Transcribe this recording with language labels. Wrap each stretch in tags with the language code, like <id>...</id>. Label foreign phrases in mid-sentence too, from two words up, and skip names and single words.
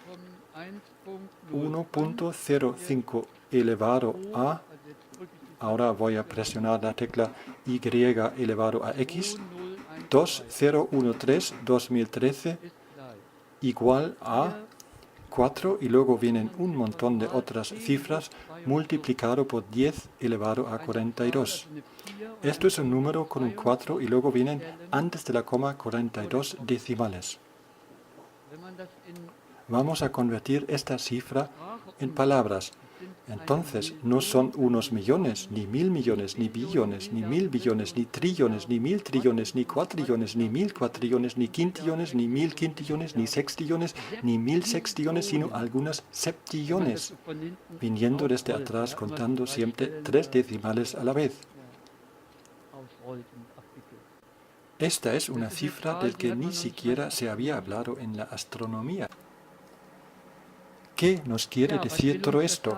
<es>1.05 elevado a, ahora voy a presionar la tecla Y elevado a X, 2013, 2013, igual a 4, y luego vienen un montón de otras cifras multiplicado por 10 elevado a 42. Esto es un número con un 4 y luego vienen antes de la coma 42 decimales. Vamos a convertir esta cifra en palabras. Entonces, no son unos millones, ni 1.000 millones, ni billones, ni 1.000 billones, ni trillones, ni 1.000 trillones, ni cuatrillones, ni 1.000 cuatrillones, ni quintillones, ni 1.000 quintillones, ni sextillones, ni 1.000 sextillones, sino algunas septillones, viniendo desde atrás contando siempre 3 decimales a la vez. Esta es una cifra del que ni siquiera se había hablado en la astronomía. ¿Qué nos quiere decir todo esto?</es>